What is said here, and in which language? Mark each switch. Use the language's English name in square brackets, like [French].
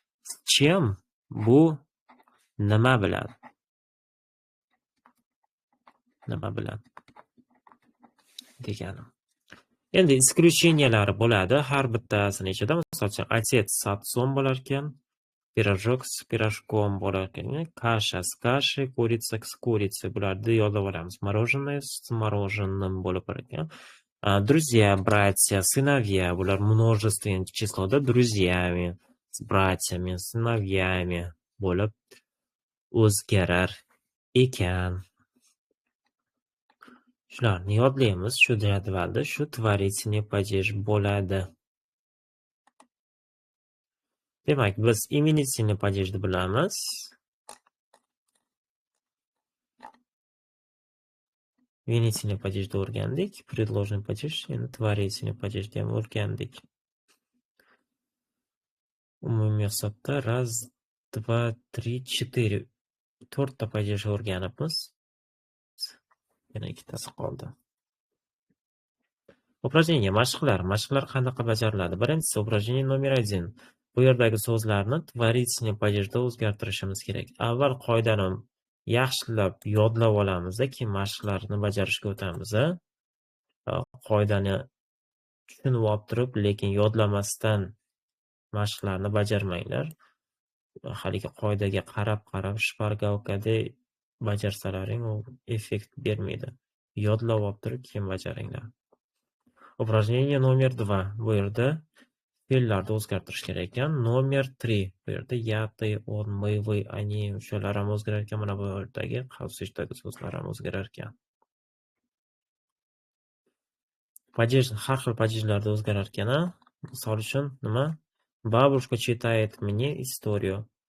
[Russian] S чем [Uzbek] bu nima bilan. Nima bilan degani. Endi исключениялari bo'ladi. Har bittasini ichida, masalan, [Russian] отец с отцом [Uzbek] bo'lar ekan, [Russian] пирожок с пирожком [Uzbek] bo'lar ekan, [Russian] каша с кашей, курица с курицей [Uzbek] bularni yodlab olamiz. [Russian] Мороженое с мороженым [Uzbek] bo'lib ekan. [Russian] Друзья, братья, сыновья [Uzbek] bular [Russian] множественное числоda друзьями, с братьями, сыновьями [Uzbek] bo'lib o'zgarar ekan. Shularni yodlaymiz. Shu jadvalda shu творительный падеж bo'ladi. Demak, biz именительный падежni bilamiz. Именительный падежni o'rgandik. Предложный падеж, endi творительный падежni ham o'rgandik. Umumiy hisobda 1, 2, 3, 4 to'rtta падеж o'rganibmiz. Yana ikkitasi qoldi. Упражнение, mashqlar. Mashqlar qanaqa bajariladi? Birinchisi, [Russian] упражнение номер 1. [Uzbek] Bu yerdagi so'zlarni творительный падежda o'zgartirishimiz kerak. Avval qoidani yaxshilab yodlab olamiz, keyin mashqlarni bajarishga o'tamiz. Qoidani tushunib olib turib, lekin yodlamasdan mashqlarni bajarmanglar. Haligi qoidaga qarab shpargalkada bajarsalaring u effekt bermaydi. Yodlab olib turib, keyin bajaringlar. [Russian] Упражнение номер 2. [Uzbek] Bu yerda fe'llarni o'zgartirish kerak ekan. [Russian] Номер 3. [Uzbek] Bu yerda [Russian] я, ты, он, мы, вы, они [Uzbek] o'shalar ham o'zgarar ekan. Mana bu yerdagi qavsishdagi so'zlar ham o'zgarar ekan. Падеж, har xil падежlarda o'zgarar ekan. Misol uchun nima? [Russian] Бабушка читает мне историю.